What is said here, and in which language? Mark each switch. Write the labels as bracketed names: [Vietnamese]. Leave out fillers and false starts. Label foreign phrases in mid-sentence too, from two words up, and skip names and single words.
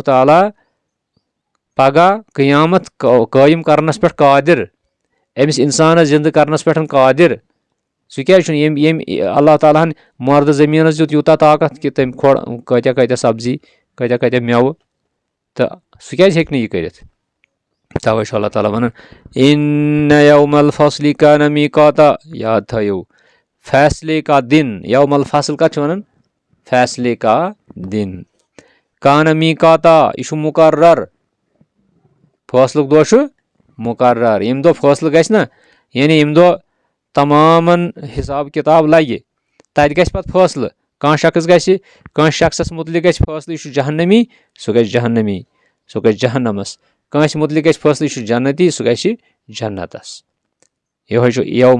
[Kashmiri] تعالیٰ پگاہ قیامت قٲیِم کرنس پٮ۪ٹھ قٲدِر أمِس اِنسانس زِندٕ کرنس پٮ۪ٹھ قٲدِر سُہ کیازِ چھُنہٕ ییٚمۍ اللہ تعالیٰ ہن مۄردٕ زٔمیٖنس دیُت یوٗتاہ طاقت کہِ تٔمۍ کھور کۭتیاہ سبزی کۭتیاہ میوٕ تہٕ سُہ کیازِ ہیٚکہِ نہٕ یہِ کٔرِتھ توے چھُ اللہ تعالیٰ ونان [Arabic] اِنَّ یومَ الفصلِ کانَ میٖقاتا [Kashmiri] یاد تھٲیِو [Urdu] فیصلے کا دِن [Arabic] یومَ الفصل [Kashmiri] کتھ چھِ ونان [Urdu] فیصلے کا دِن [Arabic] کانَ میٖقاتا [Kashmiri] یہِ چھُ مُقرر فٲصلُک دۄہ چھُ مُقرر ییٚمہِ دۄہ فٲصلہٕ گژھِ نا یعنی ییٚمہِ دۄہ تمامن حساب کِتاب لگہِ تتہِ گژھِ پتہٕ فٲصلہٕ کانٛہہ شخص گژھِ کٲنٛسہِ شخصس مُتعلق گژھِ فٲصلہٕ یہِ چھُ جہنمی سُہ گژھِ جہنمس کٲنٛسہِ مُتعلق گژھِ فٲصلہٕ یہِ چھُ جنتی سُہ گژھِ جنتس یِہوے چھُ یوم